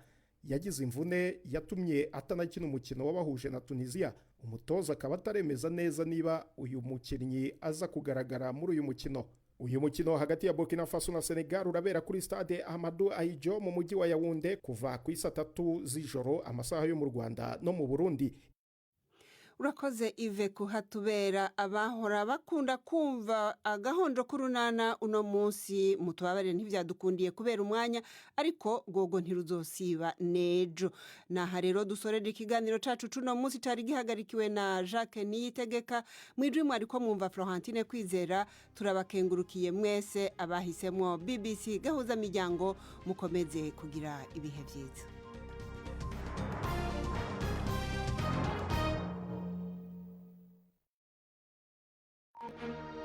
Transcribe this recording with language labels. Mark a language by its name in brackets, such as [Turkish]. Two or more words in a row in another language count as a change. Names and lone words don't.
[Kinyarwanda] Yagize imvune yatumye atanakina umukino wabahuje na Tunisia. Umutoza akaba ataremeza neza niba uyu mukinnyi aza kugaragara muri uyu mukino. Uyu mukino hagati ya Burkina Faso na Senegal urabera kuri stade Amadou Ahidjo mu mujyi wa Yaounde kuva ku 3 z'ijoro amasaha yo mu Rwanda no mu Burundi. [Rundi] urakoze Ive kuhatubera abahora bakunda kumva agahondo k'urunana uno munsi mutubabare ntivyadukundiye kubera umwanya ariko gogo ntiruzosiba nejo naha rero dusorera ikiganiro cacu cuno munsi cari gihagarikiwe na Jacques Niyitegeka mwijwi mwariko mwumva Florentine Kwizera turabakengurukiye mwese abahisemwo BBC Gahuzamiryango mukomeze kugira ibihe vyiza. [English] Thank you.